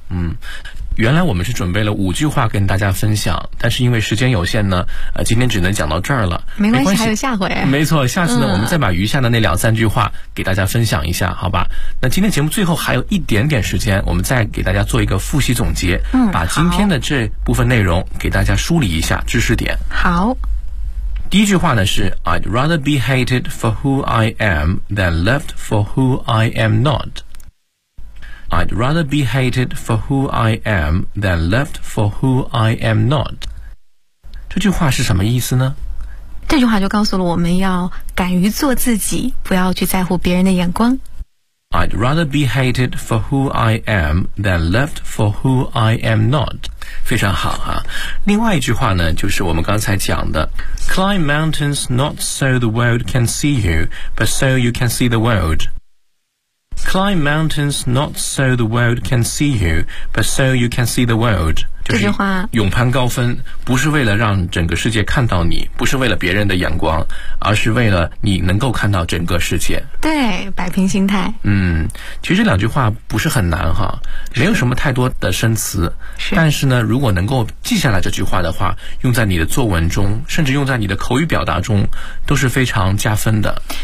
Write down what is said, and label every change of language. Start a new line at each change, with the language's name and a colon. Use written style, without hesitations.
Chinese: 嗯，原来我们是准备了五句话跟大家分享，但是因为时间有限呢，今天只能讲到这儿了。没关系，还有下回。没错，下次呢，我们再把余下的那两三句话给大家分享一下，好吧？那今天节目最后还有一点点时间，我们再给大家做一个复习总结，嗯，把今天的这部分内容给大家梳理一下知识点。好。第一句话呢是
English: I'd rather be hated for who I am than loved for who I am not. I'd rather be hated for who I am than loved for who I am not.
Chinese: 这句话是什么意思呢？这句话就告诉了我们要敢于做自己，不要去在乎别人的眼光。
English: I'd rather be hated for who I am than loved for who I am not.
Chinese: 非常好啊。另外一句话呢，就是我们刚才讲的
English: Climb mountains not so the world can see you, but so you can see the world. Climb mountains not so the world can see you, but so you can see the world.
Chinese: 这句话，勇攀高峰不是为了让整个世界看到你，不是为了别人的眼光，而是为了你能够看到整个世界。对，摆平心态。嗯，其实这两句话不是很难哈，没有什么太多的生词。是。但是呢，如果能够记下来这句话的话，用在你的作文中，甚至用在你的口语表达中，都是非常加分的。